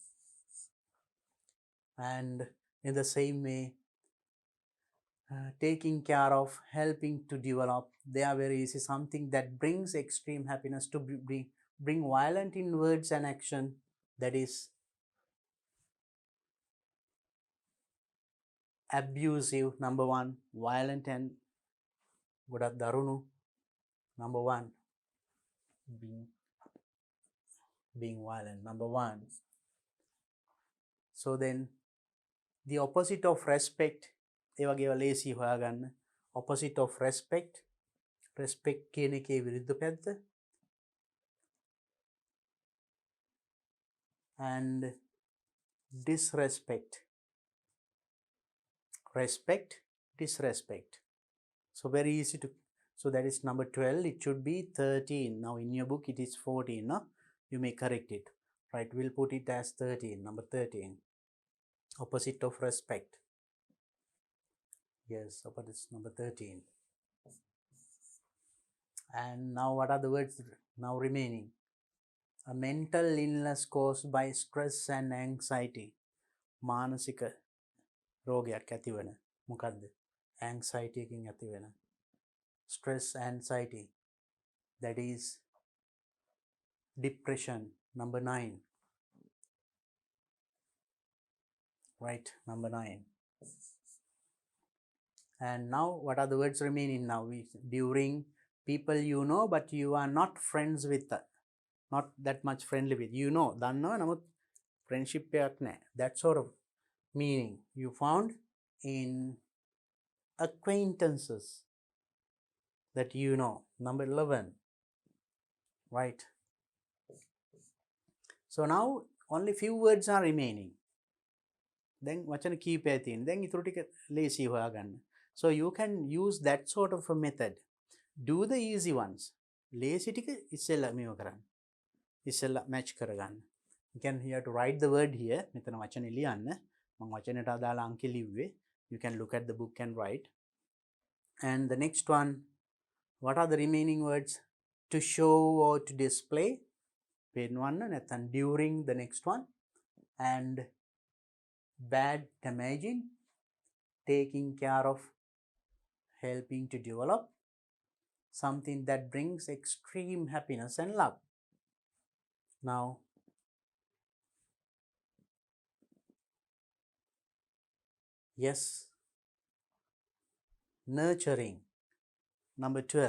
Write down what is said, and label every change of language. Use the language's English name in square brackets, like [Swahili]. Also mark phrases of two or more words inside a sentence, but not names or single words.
[English] And in the same way, taking care of, helping to develop, they are very easy. Something that brings extreme happiness, to bring violent in words and action, that is abusive, number 1. Violent and [Sinhala] ගොඩක් දරුණු, [English] number 1. being violent, number 1. So then the opposite of respect, [Sinhala] ඒ වගේ ලේසි හොයාගන්න. [English] opposite of respect [Sinhala] කියන එකේ විරුද්ධ පැත්ත. [English] And disrespect, respect, disrespect. So very easy to, so that is number 12. It should be 13. Now in your book it is 14, no? You may correct it, right? We'll put it as 13, number 13. Opposite of respect. Yes, but it's number 13. And now what are the words now remaining? A mental illness caused by stress and anxiety. [Sinhala] මානසික රෝගයක් ඇතිවන මොකද්ද? anxiety එකකින් ඇතිවෙන. [English] stress, anxiety, that is depression, number 9. Right, number 9. And now what are the words remaining now? During, people you know but you are not friends with, not that much friendly with. You know, [Sinhala] දන්නවා නමුත් friendship එකක් නැහැ. [English] That sort of meaning you found in acquaintances that you know, number 11. Right. So now only few words are remaining. [Sinhala] Then වචන කීපයක් තියෙන. Then ඊටු ටික ලේසි හොයාගන්න. [English] So you can use that sort of a method. Do the easy ones. [Sinhala] ලේසි ටික ඉස්සෙල්ලා මේව කරන්න. ඉස්සෙල්ලා match කරගන්න. [English] You can here to write the word here. [Sinhala] මෙතන වචනේ ලියන්න. මම වචනයට අදාළ අංක ලිව්වේ. [English] You can look at the book and write. And the next one, what are the remaining words? To show or to display. [Sinhala] පෙන්වන්න නැත්නම් [English] during, the next one. And bad, damaging, taking care of, helping to develop, something that brings extreme happiness and love. Now yes, nurturing, number 12.